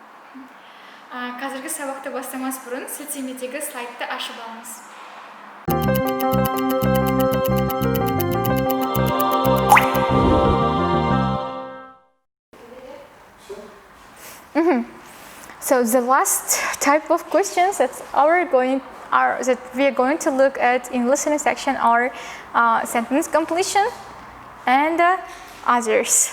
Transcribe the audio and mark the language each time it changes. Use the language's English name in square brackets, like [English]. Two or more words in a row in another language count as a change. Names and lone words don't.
[Kazakh] Қазіргі сабақты бастамас бұрын сілтемедегі слайдты ашып алыңыз. [English] So the last type of questions that we are going to look at in listening section are sentence completion and others.